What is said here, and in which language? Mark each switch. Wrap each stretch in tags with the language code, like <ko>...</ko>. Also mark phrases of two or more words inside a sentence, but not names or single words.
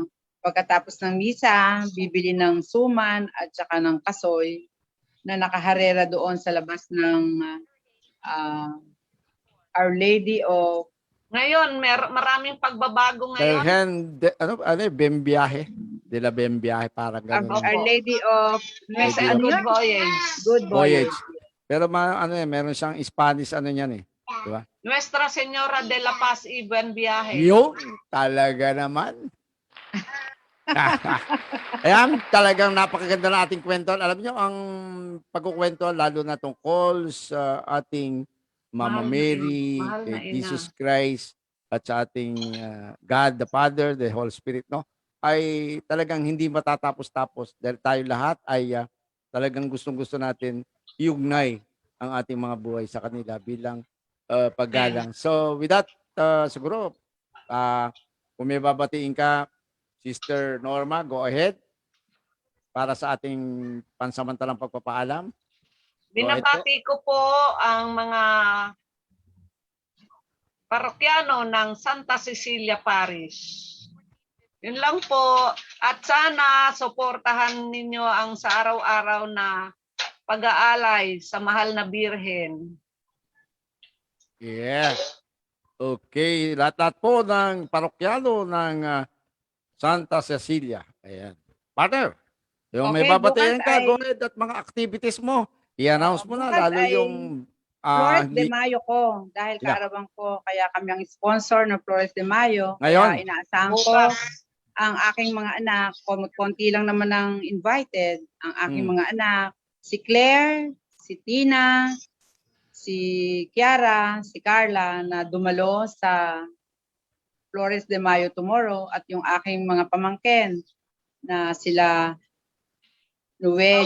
<tl>Pagkatapos ng misa, bibili ng suman at saka ng kasoy na nakaharera doon sa labas ng Our Lady of Ngayon, maraming pagbabago ngayon. Delhen, Bembiyahe. De la Bembiyahe, parang gano'n. Our Lady of Lady ano Good yun? voyage. Good Voyage. Pero meron siyang Spanish niyan eh. Di ba?</tl> <es>Nuestra Señora de la Paz y Buen Viaje.</es> <tl>Yun, talaga naman. Ayan, talagang napakaganda na ating kwento. Alam niyo, ang pagkukwento, lalo na tungkol sa ating Mama Mahal na Mary, mahal na ina. Jesus Christ, at sa ating God the Father, the Holy Spirit, no? Ay talagang hindi matatapos-tapos dahil tayo lahat ay talagang gustong-gusto natin iugnay ang ating mga buhay sa kanila bilang paggalang.</tl> <en>So with that,</en> <tl>siguro, kung may babatiin ka, Sister Norma,</tl> <en>go ahead</en> <tl>para sa ating pansamantalang pagpapaalam. Binabati ko po ang mga parokyano ng Santa Cecilia Parish. Yun lang po. At sana suportahan ninyo ang sa araw-araw na pag-aalay sa mahal na Birhen.</tl> <en>Yes. Okay.</en> <tl>Lahat po ng parokyano ng Santa Cecilia. Ayan. Partner, yung may Okay, babatayan bukas ka, ay-</tl> <en>go ahead</en> <tl>at mga activities mo. I-announce mo na, bukas lalo ay yung... Flores de Mayo ko. Dahil</tl> <en>Yeah.</en> <tl>kaarawan ko, kaya kami ang sponsor ng Flores de Mayo. Ngayon? Kaya inaasahan ko Bukas. ang aking mga anak, konti lang naman ang invited, ang aking mga anak, si Claire, si Tina, si Kiara, si Carla, na dumalo sa Flores de Mayo tomorrow, at yung aking mga pamangkin na sila Noe</tl>